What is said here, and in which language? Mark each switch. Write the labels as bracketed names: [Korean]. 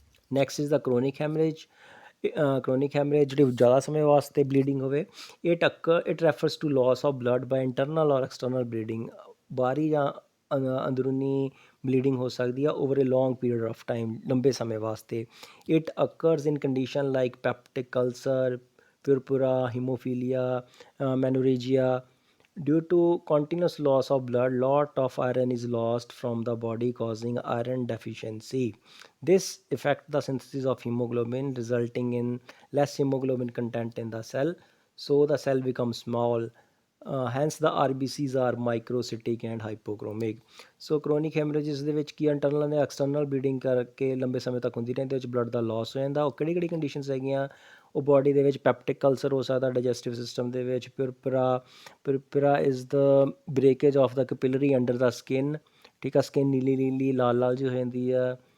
[English] next is the [Punjabi] chronic haemorrhage. Chronic haemorrhage ਜਿਹੜੀ ਜ਼ਿਆਦਾ ਸਮੇਂ ਵਾਸਤੇ ਬਲੀਡਿੰਗ ਹੋਵੇ, [English] It refers to loss of blood by internal or external bleeding. [Punjabi] ਬਾਹਰੀ ਜਾਂ ਅੰਦਰੂਨੀ ਬਲੀਡਿੰਗ ਹੋ ਸਕਦੀ ਆ [English] over a long period of time, [Punjabi] ਲੰਬੇ ਸਮੇਂ ਵਾਸਤੇ। [English] It occurs in condition like peptic ulcer, purpura, hemophilia, menorrhagia. Due to continuous loss of blood, lot of iron is lost from the body, causing iron deficiency. This affects the synthesis of hemoglobin, resulting in less hemoglobin content in the cell, so the cell becomes small. Hence the RBCs are microcytic and hypochromic. [Punjabi] So chronic hemorrhages ਦੇ ਵਿੱਚ ਕੀ internal ਅਤੇ external bleeding ਕਰਕੇ ਲੰਬੇ ਸਮੇਂ ਤੱਕ ਹੁੰਦੀ ਰਹਿੰਦੀ, ਵਿੱਚ ਬਲੱਡ ਦਾ ਲਾਸ ਹੋ ਜਾਂਦਾ। ਉਹ ਕਿਹੜੀ ਕੰਡੀਸ਼ਨਸ ਹੈਗੀਆਂ, ਉਹ ਬੋਡੀ ਦੇ ਵਿੱਚ ਪੈਪਟਿਕ ਅਲਸਰ ਹੋ ਸਕਦਾ, ਡਾਈਜੈਸਟਿਵ ਸਿਸਟਮ ਦੇ ਵਿੱਚ [English] Purpura is the breakage of the capillary under the skin. [Punjabi] ਠੀਕ ਆ, ਸਕਿਨ ਨੀਲੀ ਲਾਲ ਜਿਹੀ ਹੋ ਜਾਂਦੀ ਆ,